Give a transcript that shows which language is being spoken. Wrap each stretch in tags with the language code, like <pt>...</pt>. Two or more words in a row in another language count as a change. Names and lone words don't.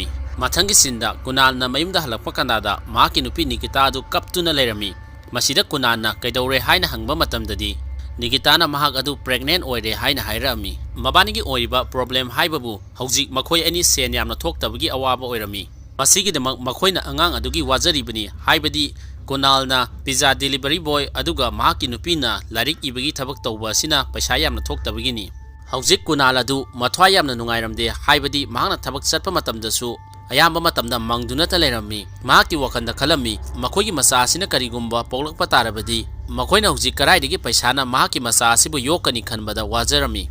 <mni>Mathangi sinda Kunal na mayumda halakpa kanada mahaki nupi Nikita adu kaptuna leirami. Masida Kunal na kaidore haina hangba matamdadi Nikita na mahak adu pregnant oire haina hairami. Mabanigi oiriba problem haibabu haujik makhoi ani sen yamna thoktabagi awaba oirami. Masigidamag makhoina angang adugi wajaribani haibadi Kunal na</mni> <en>pizza delivery boy</en> <mni>aduga mahaki nupina larik ibagi thabak tawba sina paisa yamna thoktabagini. Haujik Kunal adu mathwa yamna nungairamde haibadi mahakna thabak chatpa matamdasu ayamba matamda mangduna ta leirami. Mahaki wakhanda khalami makhoigi masa asina karigumba poklakpa tarabadi makhoina haujik karaidagi paisana mahaki masa asibu yokani khanbada wajarami.</mni>